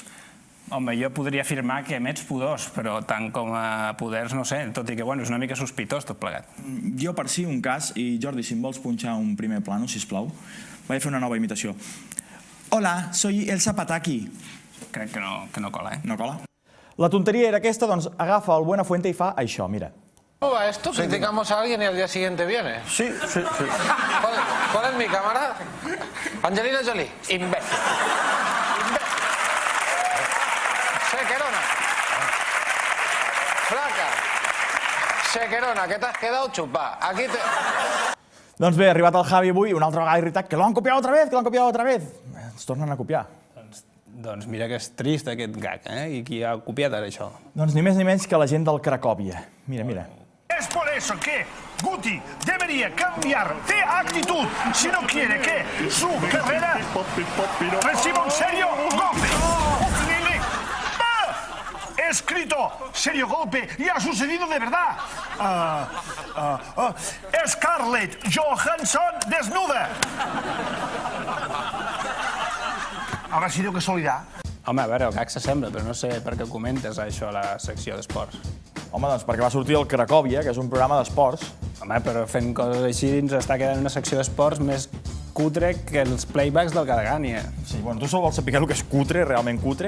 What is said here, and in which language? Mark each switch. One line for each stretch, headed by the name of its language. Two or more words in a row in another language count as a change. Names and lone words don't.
Catalan: Home, jo podria afirmar que emets pudors, però tant com a poders no sé, tot i que és una mica sospitós tot plegat. Jo per si un cas, i Jordi, si em vols punxar un primer plano, sisplau, vaig fer una nova imitació.
Spanish: Hola, soy el Zapataki.
Catalan: Crec que no cola, No cola? La tonteria era aquesta, doncs agafa el Buenafuente i fa això, mira.
Spanish: ¿Cómo va esto? ¿Criticamos a alguien y al día siguiente viene? Sí. ¿Cuál es mi cámara? Angelina Jolie. Imbécil. Sequerona. Flaca. Sequerona, que te has quedado chupada. Aquí te...
Catalan: Doncs bé, ha arribat el Javi avui, una altra vegada irritat, que l'han copiat
Spanish: otra vez.
Catalan: Ens tornen a copiar. Doncs mira que és trist aquest gag, I qui ha copiat ara això? Doncs ni més ni menys que la gent del Cracòvia. Mira.
Spanish: Es por eso que Guti debería cambiar de actitud si no quiere que su carrera reciba un serio golpe. He escrito serio golpe y ha sucedido de verdad. Scarlett Johansson desnuda. Habrá sido casualidad.
Catalan: Home, a veure, el gag s'assembla, però no sé per què comentes això a la secció d'esports. Home, doncs perquè va sortir el Cracòvia, que és un programa d'esports. Home, però fent coses així ens està quedant una secció d'esports més cutre que els playbacks del Gadagània. Sí, bueno, tu sol vols saber el que és cutre, realment cutre?